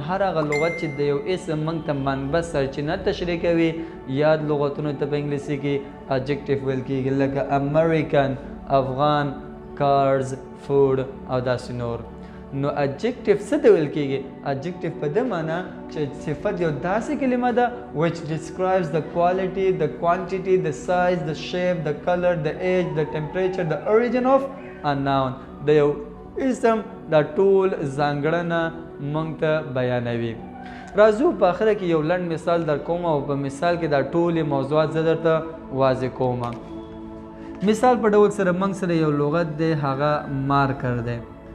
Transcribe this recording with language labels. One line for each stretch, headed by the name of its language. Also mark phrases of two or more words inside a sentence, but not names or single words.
Pashto: هر هغه لغت چې د یو اسم موږ ته منبع سرچینه تشریح کوي یاد لغتونو ته په انګلیسي کې adjective ویل کیږي لکه
English: American Afghan cars food
Pashto: او داسې نور نو adjective څه ته ویل کیږي adjective په دې معنی چې صفت یو داسې کلمه ده which
English: describes the quality the quantity the size the shape the color the age the temperature the origin of a noun
Pashto: د یو اسم دا ټول ځانګړنه موږ ته بیانوي راځو په اخره کې یو لنډ مثال در کوم او په مثال کې دا ټول موضوعات زه درته واضح کوم مثال په ډول سره موږ سره یو لغت دی هغه مارکر دی